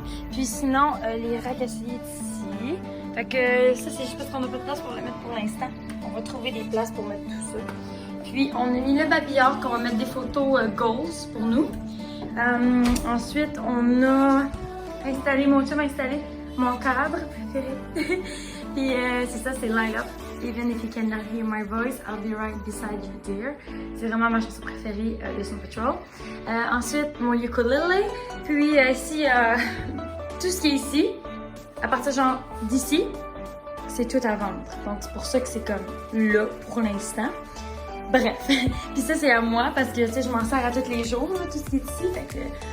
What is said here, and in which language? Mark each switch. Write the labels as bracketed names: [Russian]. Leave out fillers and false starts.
[French] Puis sinon, les racks à essuyer ici. Fait que ça, c'est juste parce qu'on n'a pas de place pour le mettre pour l'instant. On va trouver des places pour mettre tout ça. Puis, on a mis le babillard qu'on va mettre des photos goals pour nous. Ensuite, on a installé, mon chum a installé mon cadre préféré. Puis, c'est ça, c'est Light Up. [English] Even if you cannot hear my voice, I'll be right beside you dear. [French] C'est vraiment ma chanson préférée de Snow Patrol. Ensuite, mon ukulele. Puis, ici, tout ce qui est ici. À partir genre d'ici, c'est tout à vendre. Donc c'est pour ça que c'est comme là pour l'instant. Bref, puis ça c'est à moi parce que tu sais je m'en sers à tous les jours, là, tout ce qui est ici. Fait que...